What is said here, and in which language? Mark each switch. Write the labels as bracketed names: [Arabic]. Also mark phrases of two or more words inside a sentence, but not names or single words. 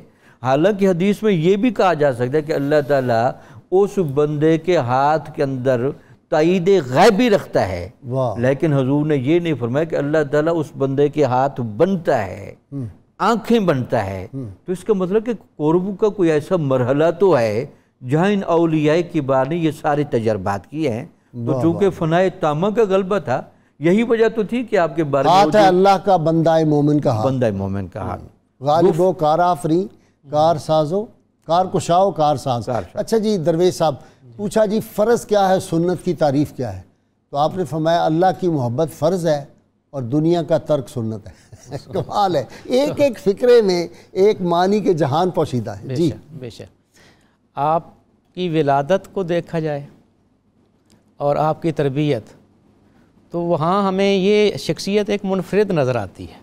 [Urdu] حالانکہ حدیث میں یہ بھی کہا جا سکتا ہے کہ اللہ تعالیٰ اس بندے کے ہاتھ کے اندر تائید غیبی رکھتا ہے، لیکن حضور نے یہ نہیں فرمایا کہ اللہ تعالیٰ اس بندے کے ہاتھ بنتا ہے، آنکھیں بنتا ہے. تو اس کا مطلب کہ قرب کا کوئی ایسا مرحلہ تو ہے جہاں ان اولیاء کبار نے یہ سارے تجربات کیے ہیں. تو چونکہ فنائے تامہ کا غلبہ تھا، یہی وجہ تو تھی کہ آپ کے بارے میں ہاتھ ہے اللہ کا بندہ مومن کا ہاتھ، بندہ مومن کا ہاتھ، غالب و کار آفریں کار سازو کار کشاؤ کار ساز. اچھا جی درویش صاحب، پوچھا جی فرض کیا ہے، سنت کی تعریف کیا ہے؟ تو آپ نے فرمایا اللہ کی محبت فرض ہے اور دنیا کا ترک سنت ہے. کمال ہے، ایک ایک فکرے میں ایک معنی کے جہان پوشیدہ ہے. جی بے شک. آپ کی ولادت کو دیکھا جائے اور آپ کی تربیت، تو وہاں ہمیں یہ شخصیت ایک منفرد نظر آتی ہے.